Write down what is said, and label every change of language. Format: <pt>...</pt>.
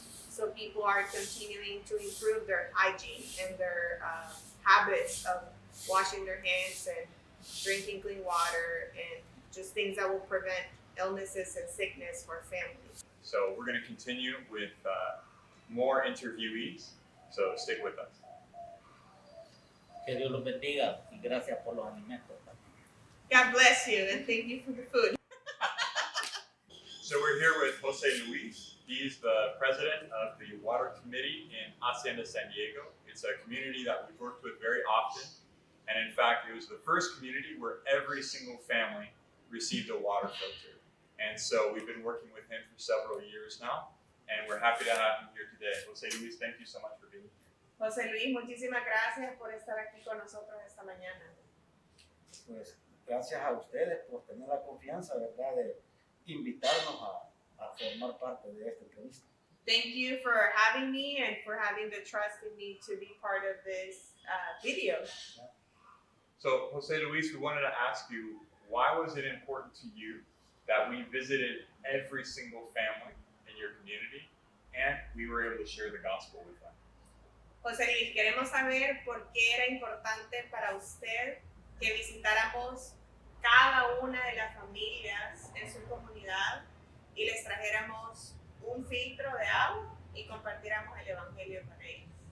<en>So people are continuing to improve their hygiene and their habits of washing their hands and drinking clean water and just things that will prevent illnesses and sickness for families. So we're going to continue with more interviewees, so stick with us.</en> <es>Que Dios los bendiga y gracias por los alimentos.</es> <en>God bless you and thank you for the food. So we're here with Jose Luis. He's the president of the Water Committee in Hacienda San Diego. It's a community that we've worked with very often. And in fact, it was the first community where every single family received a water filter. And so we've been working with him for several years now. And we're happy to have him here today. Jose Luis, thank you so much for being here.</en> <es>José Luis, muchísimas gracias por estar aquí con nosotros esta mañana. Pues gracias a ustedes por tener la confianza, ¿verdad?, de invitarnos a formar parte de esta entrevista.</es> <en>Thank you for having me and for having the trust in me to be part of this video. So Jose Luis, we wanted to ask you, why was it important to you that we visited every single family in your community and we were able to share the gospel with them?</en> <es>José Luis, queremos saber por qué era importante para usted que visitáramos cada una de las familias en su comunidad y les trajéramos un filtro de agua y compartiéramos el evangelio con ellos.</es>